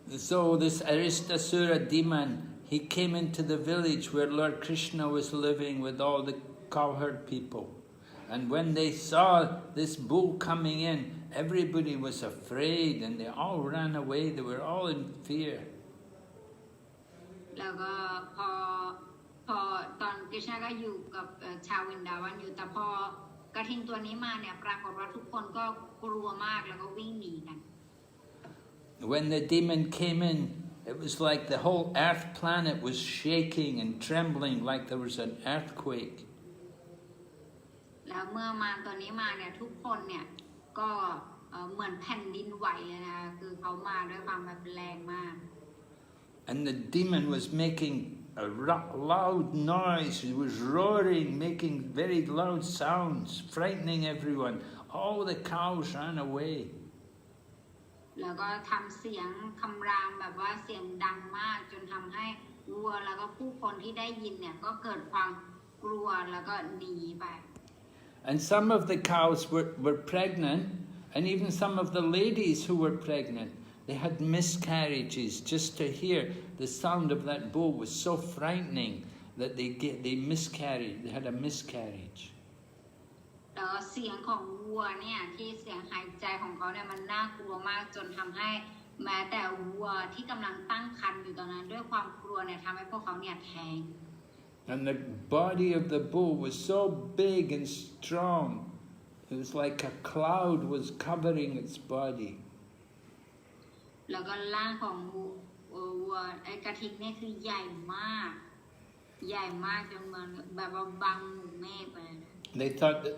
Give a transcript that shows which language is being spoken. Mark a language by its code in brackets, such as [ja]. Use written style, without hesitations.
[en] So this Aristasura demon, he came into the village where Lord Krishna was living with all the cowherd people. And when they saw this bull coming in, everybody was afraid and they all ran away. They were all in fear. [th] แล้วก็พอตอนกฤษณะก็อยู่กับชาววินดาวันอยู่แต่พอกระทิงตัวนี้มาเนี่ยปรากฏว่าทุกคนก็กลัวมากแล้วก็วิ่งหนีกัน [en] When the demon came in, it was like the whole earth planet was shaking and trembling like there was an earthquake. [th] แล้วเมื่อมารตัวนี้มาเนี่ยทุกคนเนี่ยก็เหมือนแผ่นดินไหวเลยนะคะคือเขามาด้วยความแบบแรงมาก [en] And the demon was making a loud noise. He was roaring, making very loud sounds, frightening everyone. All the cows ran away. [th] แล้วก็ทำเสียงคำรามแบบว่าเสียงดังมากจนทำให้วัวแล้วก็ผู้คนที่ได้ยินเนี่ยก็เกิดความกลัวแล้วก็หนีไป [en] And some of the cows were pregnant, and even some of the ladies who were pregnant, they had miscarriages. Just to hear the sound of that bull was so frightening that they miscarried. They had a miscarriage. [th] แล้วเสียงของวัวเนี่ยที่เสียงหายใจของเขาเนี่ยมันน่ากลัวมากจนทำให้แม้แต่วัวที่กำลังตั้งครรภ์อยู่ตอนนั้นด้วยความกลัวเนี่ยทำให้พวกเขาเนี่ยแท้ง [en] And the body of the bull was so big and strong. It was like a cloud was covering its body. [th] แล้วก็ร่างของวัวไอ้กระทิงเนี่ยคือใหญ่มากจนเหมือนแบบว่าบังหมู่เมฆไปเลย